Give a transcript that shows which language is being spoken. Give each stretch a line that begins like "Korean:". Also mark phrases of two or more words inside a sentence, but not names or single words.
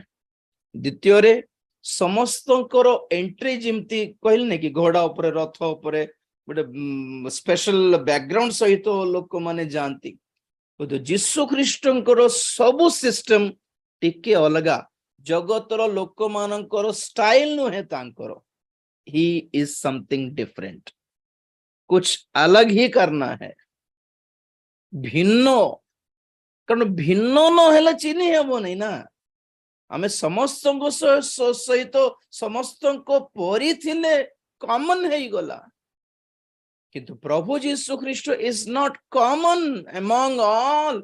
Odia: ଦ୍ୱିତୀୟରେ ସମସ୍ତଙ୍କର ଏଣ୍ଟ୍ରି, ଯେମିତି କହିଲେ କି ଘୋଡା ଉପରେ, ରଥ ଉପରେ ଗୋଟେ
English: special background
Odia: ସହିତ ଲୋକମାନେ ଯାଆନ୍ତି। ଯୀଶୁ ଖ୍ରୀଷ୍ଟଙ୍କର ସବୁ ସିଷ୍ଟମ ଟିକେ ଅଲଗା। ଜଗତର ଲୋକମାନଙ୍କର ଷ୍ଟାଇଲ ନୁହେଁ ତାଙ୍କର।
English: he is something different.
Hindi: कुछ अलग ही करना है,
Odia: ଭିନ୍ନ। କାରଣ ଭିନ୍ନ ନହେଲେ ଚିହ୍ନି ହେବ ନାହିଁ ନା। ଆମେ ସମସ୍ତଙ୍କ ସହିତ ସମସ୍ତଙ୍କ ପରି ଥିଲେ କମନ ହେଇଗଲା। କିନ୍ତୁ ପ୍ରଭୁ ଯୀଶୁ ଖ୍ରୀଷ୍ଟ
English: is not common among all.